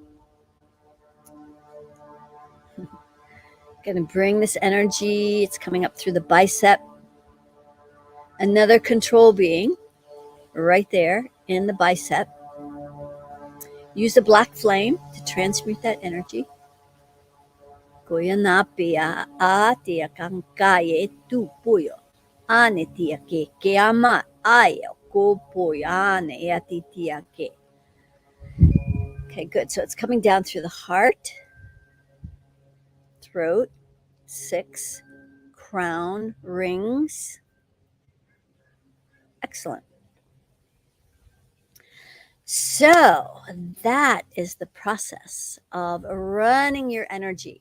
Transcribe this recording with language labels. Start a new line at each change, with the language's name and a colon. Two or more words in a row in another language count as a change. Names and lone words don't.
English: Going to bring this energy. It's coming up through the bicep. Another control being right there in the bicep. Use the black flame to transmute that energy. Koya na pia a tia kankaye tu puyo. Ane tia ke ama ayo ko puyo ane ati tia ke. Okay, good. So it's coming down through the heart, throat, 6 crown rings. Excellent. So that is the process of running your energy.